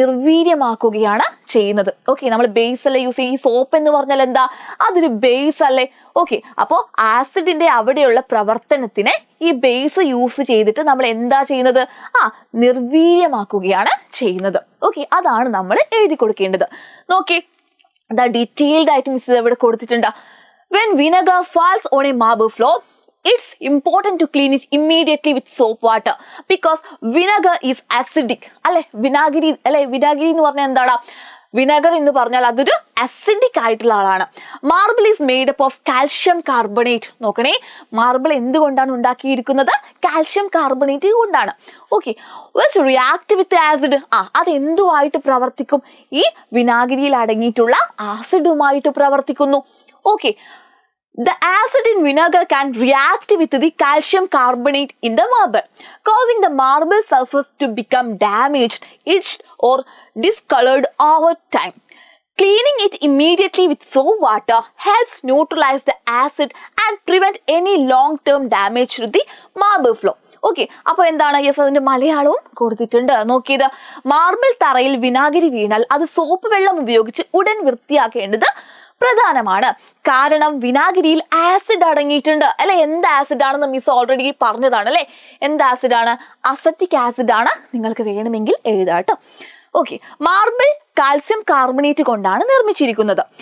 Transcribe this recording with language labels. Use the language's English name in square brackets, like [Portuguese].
[Malayalam] നിർവീര്യമാക്കുകയാണ് ചെയ്യുന്നത്. ഓക്കെ, നമ്മൾ ബേസ് അല്ലേ യൂസ് ചെയ്യും. ഈ സോപ്പ് എന്ന് പറഞ്ഞാൽ എന്താ? അതൊരു ബേസ് അല്ലേ. ഓക്കെ, അപ്പോൾ ആസിഡിന്റെ അവിടെയുള്ള പ്രവർത്തനത്തിനെ ഈ ബേസ് യൂസ് ചെയ്തിട്ട് നമ്മൾ എന്താ ചെയ്യുന്നത്? നിർവീര്യമാക്കുകയാണ് ചെയ്യുന്നത്. ഓക്കെ, അതാണ് നമ്മൾ എഴുതി കൊടുക്കേണ്ടത്. നോക്കി, ഡീറ്റെയിൽഡ് ആയിട്ട് മിസ് ഇവിടെ കൊടുത്തിട്ടുണ്ട്. [English] When vinegar falls on a marble floor, it's important to clean it immediately with soap water because vinegar is acidic. [Malayalam] അല്ലെ, വിനാഗിരി എന്ന് പറഞ്ഞാൽ എന്താണ്? വിനെഗർ എന്ന് പറഞ്ഞാൽ അതൊരു അസിഡിക് ആയിട്ടുള്ള ആളാണ്. [English] Marble is made up of calcium carbonate. [Malayalam] നോക്കണേ, മാർബിൾ എന്തുകൊണ്ടാണ് ഉണ്ടാക്കിയിരിക്കുന്നത്? കാൽഷ്യം കാർബണേറ്റ് കൊണ്ടാണ്. Okay, [English] which react with acid, [Malayalam] അത് എന്തുമായിട്ട് പ്രവർത്തിക്കും? ഈ വിനാഗിരിയിൽ അടങ്ങിയിട്ടുള്ള ആസിഡുമായിട്ട് പ്രവർത്തിക്കുന്നു. [English] Okay, the acid in vinegar can react with the calcium carbonate in the marble, causing the marble surface to become damaged, itched or discolored over time. Cleaning it immediately with soap water helps neutralize the acid and prevent any long-term damage to the marble floor. [Malayalam] Okay, അപ്പോൾ എന്താണ്? Yes, അതിന്റെ മലയാളവും കൊടുത്തിട്ടുണ്ട്. നോക്കിയത്, marble തറയിൽ വിനാഗിരി വീണാൽ അത് സോപ്പ് വെള്ളം ഉപയോഗിച്ച് ഉടൻ വൃത്തിയാക്കേണ്ടത് പ്രധാനമാണ്. കാരണം വിനാഗിരിയിൽ ആസിഡ് അടങ്ങിയിട്ടുണ്ട് അല്ലെ. എന്ത് ആസിഡ് ആണെന്ന് മിസ് ഓൾറെഡി പറഞ്ഞതാണ് അല്ലെ. എന്ത് ആസിഡ് ആണ്? അസറ്റിക് ആസിഡ് ആണ്. നിങ്ങൾക്ക് വേണമെങ്കിൽ എഴുതാട്ടോ. ഓക്കെ, മാർബിൾ കാൽസ്യം കാർബണേറ്റ് കൊണ്ടാണ് നിർമ്മിച്ചിരിക്കുന്നത്.